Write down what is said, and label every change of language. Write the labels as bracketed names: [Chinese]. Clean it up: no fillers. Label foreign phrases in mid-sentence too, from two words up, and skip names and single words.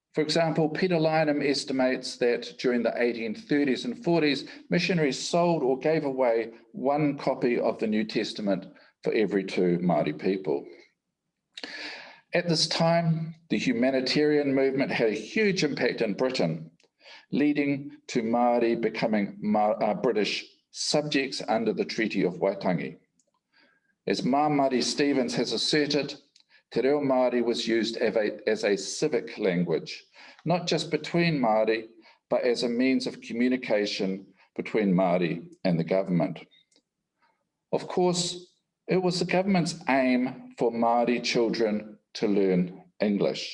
[English] For example, Peter Lynham estimates that during the 1830s and 40s, missionaries sold or gave away one copy of the New Testament for every 2 Māori people. At this time, the humanitarian movement had a huge impact in Britain, leading to Māori becoming British subjects under the Treaty of Waitangi. As Māori Stevens has asserted, Te Reo Māori was used as a civic language, not just between Māori, but as a means of communication between Māori and the government. Of course, it was the government's aim for Māori children to learn English.